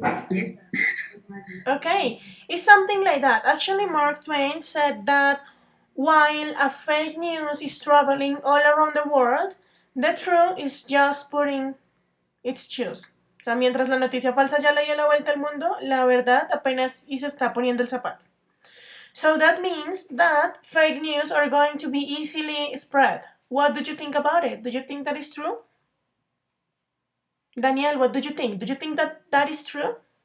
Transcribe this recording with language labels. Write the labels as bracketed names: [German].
[English] Yes. Okay, it's something like that. Actually, Mark Twain said that while a fake news is traveling all around the world, the truth is just putting its shoes. [Spanish] O sea, mientras la noticia falsa ya le dio la vuelta al mundo, la verdad apenas y se está poniendo el zapato. [English] So that means that fake news are going to be easily spread. What do you think about it? Do you think that is true? Daniel, what do you think? Do you think that that is true?